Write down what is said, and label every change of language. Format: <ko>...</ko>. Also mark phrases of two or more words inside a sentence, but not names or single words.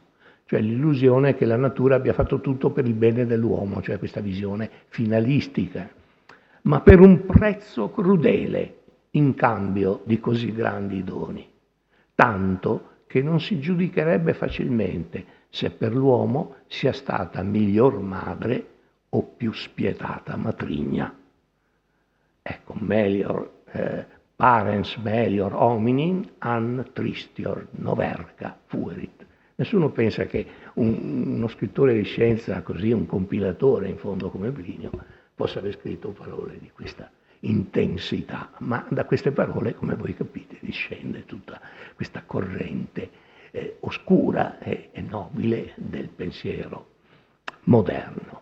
<it>Cioè l'illusione che la natura abbia fatto tutto per il bene dell'uomo, cioè questa visione finalistica, ma per un prezzo crudele in cambio di così grandi doni, tanto che non si giudicherebbe facilmente se per l'uomo sia stata miglior madre o più spietata matrigna. Ecco,</it> <la>melior, parens melior hominin an tristior noverca fuerit.</la> <it>Nessuno pensa che uno scrittore di scienza, così un compilatore in fondo come Plinio, possa aver scritto parole di questa intensità, ma da queste parole, come voi capite, discende tutta questa corrente oscura e nobile del pensiero moderno.</it>